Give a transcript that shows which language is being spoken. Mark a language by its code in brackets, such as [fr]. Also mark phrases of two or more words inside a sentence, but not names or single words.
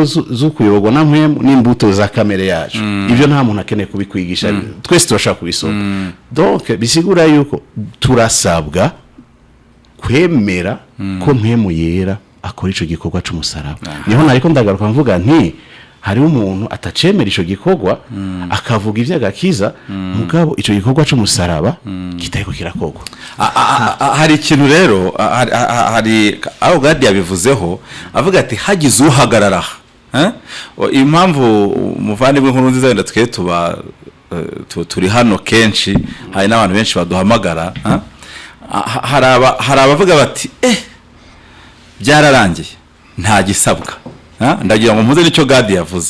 [rn] z'ukuyoborwa na mpemu n'imbuto za kamere yacu ibyo nta muntu akeneye kubikwigisha twese turashaka kubisoma donc bisigura yuko turasabwa kwemera ko mpemu yera akora ico gikorwa c'umusaraba niho nariko ndagaruka mvuga nti hari umuntu atacemera ico gikorwa akavuga ivy'agakiza mugabo ico gikorwa c'umusaraba kitariko kirakogwa hari ikintu rero hari aho Gadi yabivuzeho avuga ati hagize uhagarara impamvu umuvandimwe nkuru nziza wenda twe tuba turi hano kenshi hari n'abantu benshi baduhamagara hari abavuga bati byararangiye nta gisabwa ndagira ngo mpuze nicyo Gadi yavuze